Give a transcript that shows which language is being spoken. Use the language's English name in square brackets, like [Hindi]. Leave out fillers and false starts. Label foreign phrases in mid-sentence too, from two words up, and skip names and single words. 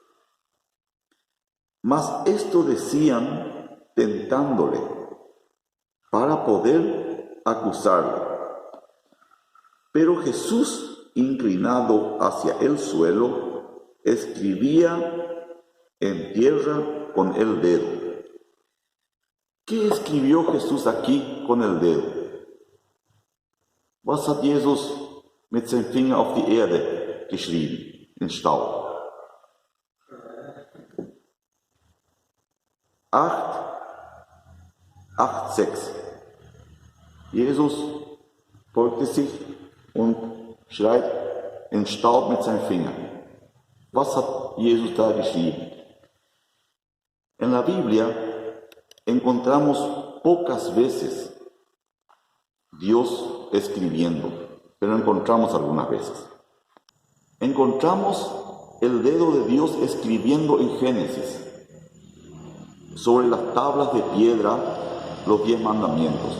[Spanish] Mas esto decían tentándole para poder acusarle. Pero Jesús, inclinado hacia el suelo, escribía en tierra con el dedo. ¿Qué escribió Jesús aquí con el dedo? [German] Was hat Jesus mit seinem Finger auf die Erde geschrieben, in Staub? 8,6. Jesus beugte sich und schreibt in Staub mit seinem Finger. Was hat Jesus da geschrieben? [Spanish] En la Biblia encontramos pocas veces Dios escribiendo, pero encontramos algunas veces. Encontramos el dedo de Dios escribiendo en Génesis, sobre las tablas de piedra, los 10 mandamientos.